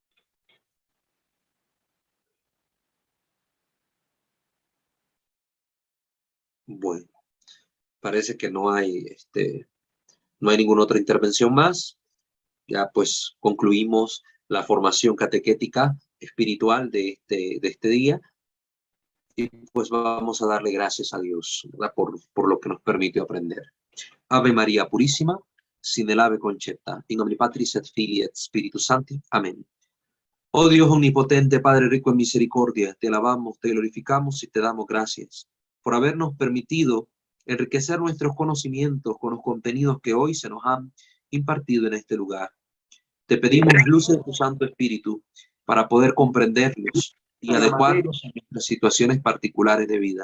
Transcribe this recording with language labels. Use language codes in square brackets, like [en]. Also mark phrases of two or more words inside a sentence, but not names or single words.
[es] Bueno, parece que no hay, no hay ninguna otra intervención más. Ya pues concluimos la formación catequética espiritual de este día. Y pues vamos a darle gracias a Dios, ¿verdad? Por lo que nos permitió aprender. Ave María Purísima, sin el ave concepta, [la] in nomine Patris et Filii et Spiritus Sancti. [es] Amén. Oh Dios omnipotente, Padre rico en misericordia, te alabamos, te glorificamos y te damos gracias por habernos permitido enriquecer nuestros conocimientos con los contenidos que hoy se nos han impartido en este lugar. Te pedimos las luces de tu Santo Espíritu para poder comprenderlos y adecuarlos a nuestras situaciones particulares de vida.